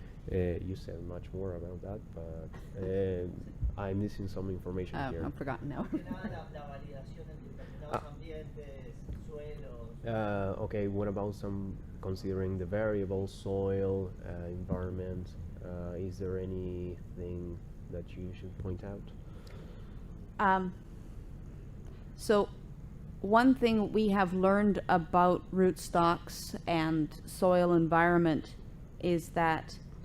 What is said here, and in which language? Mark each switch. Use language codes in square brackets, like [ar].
[en] You said much more about that, but I'm missing some information here. I've forgotten now. [es] La validación en determinados ambientes, suelos. [en] Okay, what about considering the variable soil, environment? Is there anything that you should point out? So one thing we have learned about rootstocks and soil environment is that